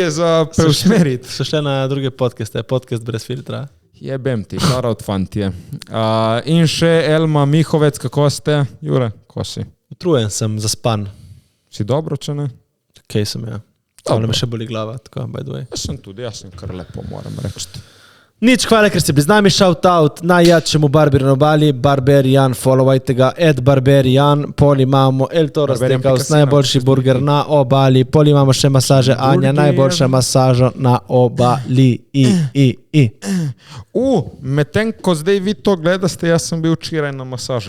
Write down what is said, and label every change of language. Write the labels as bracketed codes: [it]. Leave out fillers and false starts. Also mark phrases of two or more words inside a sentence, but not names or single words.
[sl] je za preusmeriti. So še na druge podcaste, podcast brez filtra. Jebem ti, šarat fantje. In še Elma Mihovec, kako ste? Jure, ko si? Utrujen sem, zaspan. Si dobro, če ne? Kaj sem, ja. Samo me še boli glava, tako, [en] by the way. [sl] Jaz sem kar lepo, moram reči. Nič, hvala, ker ste bili z nami, [en] shout out [sl] najjačemu barberu na obali, Barberian, followajte ga, @Barberian, pol imamo El Toro Steakhouse, najboljši burger na obali, pol imamo še masaže Anja, najboljša masaža na obali, Medtem, ko zdaj vi to gledaste, jaz sem bil včeraj na masaži.